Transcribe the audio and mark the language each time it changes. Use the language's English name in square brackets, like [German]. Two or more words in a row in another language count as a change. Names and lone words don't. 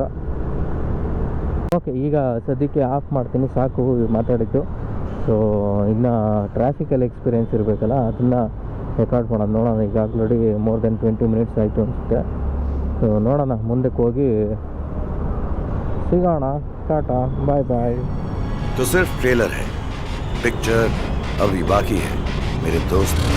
[Kannada] ಓಕೆ, ಈಗ ಸದ್ಯಕ್ಕೆ ಆಫ್ ಮಾಡ್ತೀನಿ, ಸಾಕು ಮಾತಾಡಿದ್ದು. ಸೊ ಇನ್ನು ಟ್ರಾಫಿಕಲ್ಲಿ ಎಕ್ಸ್ಪೀರಿಯೆನ್ಸ್ ಇರಬೇಕಲ್ಲ, ಅದನ್ನು ರೆಕಾರ್ಡ್ ಮಾಡೋದು. ನೋಡೋಣ, ಈಗ [English] already more than 20 minutes [Kannada] ಆಯಿತು ಅನಿಸುತ್ತೆ. ಸೊ ನೋಡೋಣ, ಮುಂದಕ್ಕೆ ಹೋಗಿ ಸಿಗೋಣ. [English] tata, bye bye. [Hindi] तो सिर्फ ट्रेलर है, पिक्चर अभी बाकी है मेरे दोस्त.